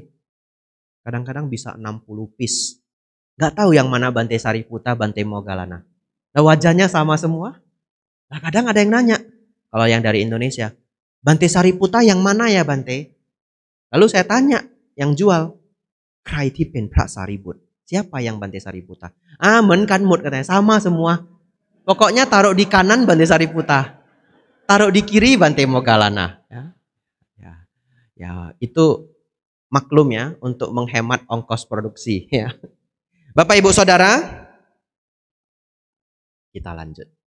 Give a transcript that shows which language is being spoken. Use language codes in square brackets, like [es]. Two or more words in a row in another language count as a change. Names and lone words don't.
[id] Kadang-kadang bisa 60 piece. Gak tahu yang mana Bante Sariputta, Bante Moggallana. Nah, wajahnya sama semua. Nah, kadang ada yang nanya, kalau yang dari Indonesia, "Bante Sariputta yang mana ya Bante?" Lalu saya tanya yang jual, [th] "ใคร ที่เป็นพระสารีบุตร?" [id] Siapa yang Bante Sariputta? "Ah, kan mut," katanya, sama semua. Pokoknya taruh di kanan Bante Sariputta, taruh di kiri Bante Moggallana. Ya, itu maklum ya untuk menghemat ongkos produksi ya. Bapak Ibu Saudara, kita lanjut.